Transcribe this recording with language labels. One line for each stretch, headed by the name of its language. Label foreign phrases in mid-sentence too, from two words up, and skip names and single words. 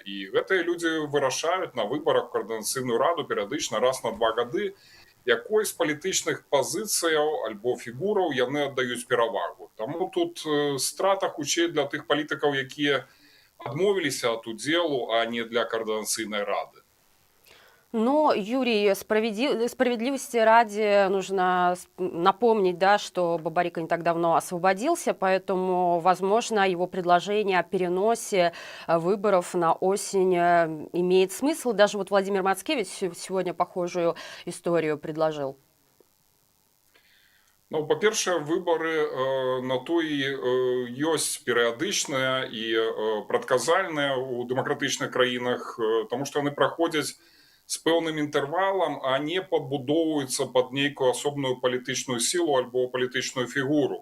Belarusian: І гэтыя людзі вырашаюць на выбарах Координацыйную раду перыядычна раз на 2 гады, якой з палітычных пазіцыяў альбо фігураў яны аддаюць перавагу. Таму тут страта хутчэй для тых палітыкаў, якія адмовіліся ад удзелу, а не для Координацыйнай рады.
Russian: Но, Юрий, справедливости ради нужно напомнить, да, что Бабарико не так давно освободился, поэтому, возможно, его предложение о переносе выборов на осень имеет смысл. Даже вот Владимир Мацкевич сегодня похожую историю предложил.
Belarusian: Ну, па-першае, выбары на то і ёсць перыядычныя і прадказальныя ў дэмакратычных краінах, таму што яны праходзяць з пэўным інтэрвалам, а не падбудоўваюцца пад нейкую асобную палітычную сілу альбо палітычную фігуру.